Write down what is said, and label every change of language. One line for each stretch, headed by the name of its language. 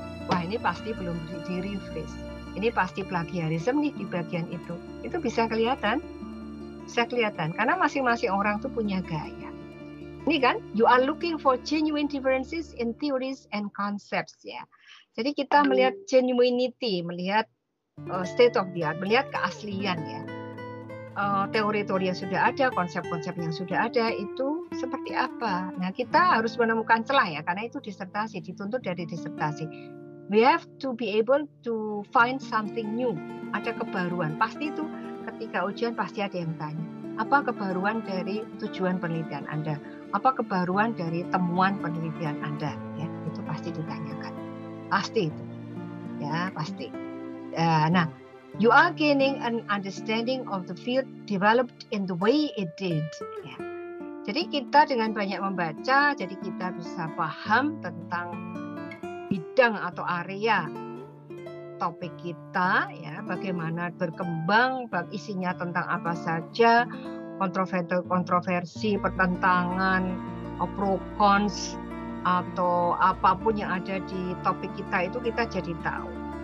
Indonesian: Wah, ini pasti belum di-rephrase. Ini pasti plagiarisme nih di bagian itu. Itu bisa kelihatan karena masing-masing orang tuh punya gaya. Ini kan,
English: you are looking for genuine differences in theories and concepts ya.
Indonesian: Jadi kita melihat genuinity, melihat state of the art, melihat keaslian ya. Teori-teori yang sudah ada, konsep-konsep yang sudah ada itu seperti apa. Nah, kita harus menemukan celah ya, karena itu disertasi, dituntut dari disertasi.
English: We have to be able to find something new.
Indonesian: Ada kebaruan. Pasti itu ketika ujian pasti ada yang tanya. Apa kebaruan dari tujuan penelitian Anda? Apa kebaruan dari temuan penelitian Anda? Ya, itu pasti ditanyakan. Pasti itu. Ya, pasti. Nah,
English: you are gaining an understanding of the field developed in the way it did.
Indonesian: Ya. Jadi kita dengan banyak membaca, jadi kita bisa paham tentang bidang atau area topik kita, ya, bagaimana berkembang, isinya tentang apa saja, kontroversi, pertentangan, pro cons, atau apapun yang ada di topik kita itu kita jadi tahu.